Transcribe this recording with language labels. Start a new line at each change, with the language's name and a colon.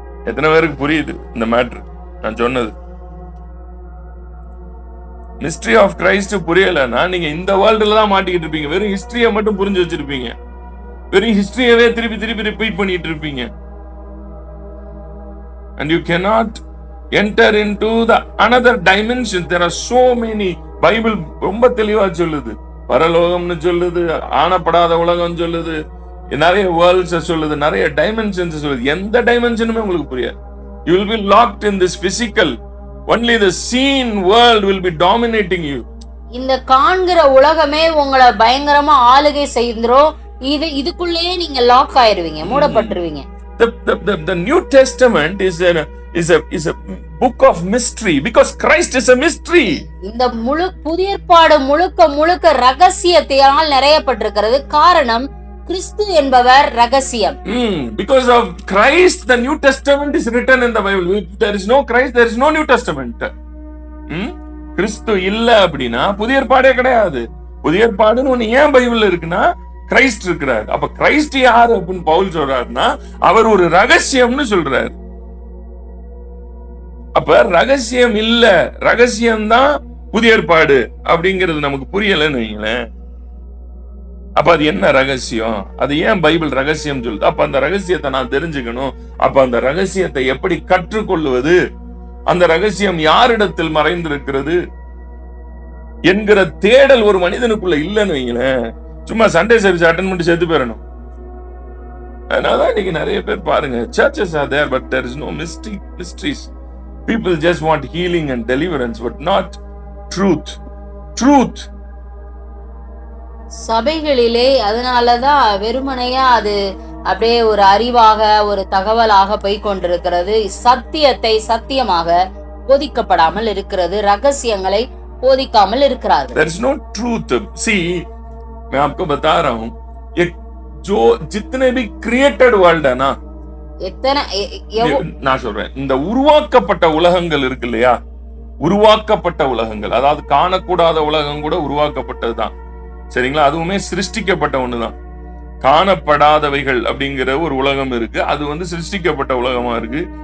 Tamil: எத்தனை பேருக்கு புரியுது இந்த மேட்ரு நான் சொன்னது? மிஸ்ட்ரி ஆஃப் கிரைஸ்ட் புரியலன்னா நீங்க இந்த வேர்ல்டுல தான் மாட்டிக்கிட்டு இருப்பீங்க. வெறும் ஹிஸ்டரியை மட்டும் புரிஞ்சு வச்சிருப்பீங்க. வெறும் ஹிஸ்டரியவே திருப்பி ரிப்பீட் பண்ணிட்டு இருப்பீங்க.
English: And you cannot enter into the another dimension. There are so many.
Tamil: Bible ரொம்ப தெளிவா சொல்லுது. பரலோகம்னு சொல்லுது, ஆனப்படாத உலகம் சொல்லுது, நிறைய வேர்ல்ட்ஸ் சொல்லுது, நிறைய டைமென்ஷன்ஸ் சொல்லுது. எந்த டைமென்ஷனுமே உங்களுக்கு புரியாது.
English: You will be locked in this physical. Only the seen world will be dominating you.
Tamil: இந்த காண்கிற உலகமே உங்களை பயங்கரமா ஆளுகை செய்துரும். இதுக்குள்ளே நீங்க lock ஆயிருவீங்க, மூடப்பட்டுருவீங்க.
English: The New Testament is a book of mystery because Christ is a mystery.
Tamil: இந்த புதிய ஏற்பாடு முழுக்க ரகசியத்தால் நிறையப்பட்டிருக்கிறது. காரணம் கிறிஸ்து என்பவர் ரகசியம்.
English: Because of Christ the New Testament is written in the Bible. If there is no Christ, there is no New Testament.
Tamil: கிறிஸ்து இல்ல அப்படின்னா புதிய ஏற்பாடே கிடையாது. புதிய ஏற்பாடுன்னு ஒண்ணு ஏன் பைபிள்ல இருக்குன்னா கிரைஸ்ட் இருக்கிறார். அப்ப கிரைஸ்ட் யாரு அப்படின்னு பவுல் சொல்றாருன்னா அவர் ஒரு ரகசியம்னு சொல்றாரு. அப்ப ரகசியம் இல்ல, ரகசியம் தான் புதிய ஏற்பாடு அப்படிங்கிறது நமக்கு புரியலன்னு வைங்களேன். அப்ப அது என்ன ரகசியம்? அது ஏன் பைபிள் ரகசியம் சொல்லுது? அப்ப அந்த ரகசியத்தை நான் தெரிஞ்சுக்கணும். அப்ப அந்த ரகசியத்தை எப்படி கற்றுக்கொள்வது, அந்த ரகசியம் யாரிடத்தில் மறைந்திருக்கிறது என்கிற தேடல் ஒரு மனிதனுக்குள்ள இல்லைன்னு வைங்களேன். சும்மா சண்டே சர்வீஸ் அட்டெண்ட் பண்ணி சேர்த்து போயிடணும். அதனாலதான் இன்னைக்கு நிறைய பேர் பாருங்க,
English: churches are there but there is no mysteries. People just want healing and deliverance but not truth. truth.
Tamil: சபைகளிலே அதனாலதான் வெறுமனையா அது அப்படியே ஒரு அறிவாக ஒரு தகவலாக போய் கொண்டிருக்கிறது. சத்தியத்தை சத்தியமாக போதிக்கப்படாமல் இருக்கிறது, ரகசியங்களை போதிக்காமல் இருக்கிறார்கள்.
English: There is no truth.
Hindi: See, मैं आपको बता रहा हूं, ये जो जितने भी
English: created world
Hindi: है ना,
Tamil: எத்தனை நான் சொல்றேன், இந்த உருவாக்கப்பட்ட உலகங்கள் இருக்கு இல்லையா, உருவாக்கப்பட்ட உலகங்கள், அதாவது காணக்கூடாத உலகம் கூட உருவாக்கப்பட்டதுதான், சரிங்களா? அதுவுமே சிருஷ்டிக்கப்பட்ட ஒண்ணுதான். காணப்படாதவைகள் அப்படிங்கிற ஒரு உலகம் இருக்கு, அது சிருஷ்டிக்கப்பட்ட உலகமா இருக்கு.